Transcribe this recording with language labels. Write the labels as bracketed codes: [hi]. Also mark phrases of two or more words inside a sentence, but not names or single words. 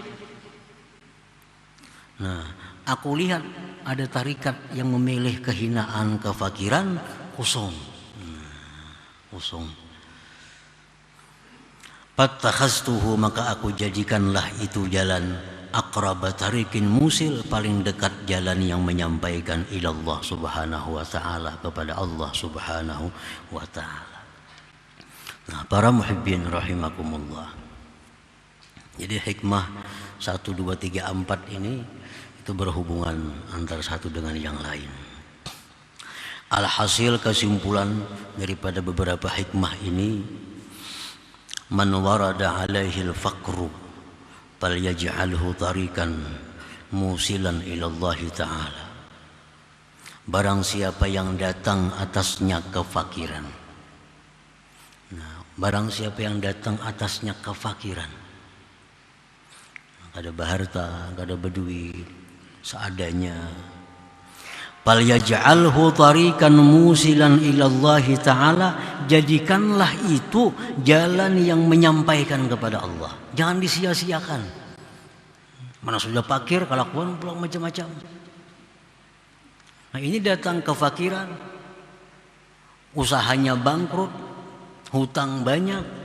[id] Nah, aku lihat ada tarikat yang memilih kehinaan, kefakiran, kosong. Kosong. Fattakhaztuhu, maka aku jadikanlah itu jalan [ar] أقرب طريق موصل, [id] paling dekat jalan yang menyampaikan [ar] إلى الله سبحانه وتعالى, [id] kepada [ar] الله سبحانه وتعالى. [id] Nah, para [ar] المحبين رحمكم الله, [id] jadi hikmah 1, 2, 3, 4 ini itu berhubungan antara satu dengan yang lain. Alhasil kesimpulan daripada beberapa hikmah ini, [ar] من ورد عليه الفقر فليجعله طريقا موصلا إلى الله تعالى. [id] Barang siapa yang datang atasnya kefakiran. Nah, barang siapa yang datang atasnya kefakiran, ada baharta, ada berduit, seadanya, [ar] فليجعله طريقا موصلا إلى الله تعالى, [id] jadikanlah itu jalan yang menyampaikan kepada Allah. Jangan disia-siakan. Mana sudah fakir, kelakuan pulang macam-macam. Nah, ini datang kefakiran, usahanya bangkrut, hutang banyak.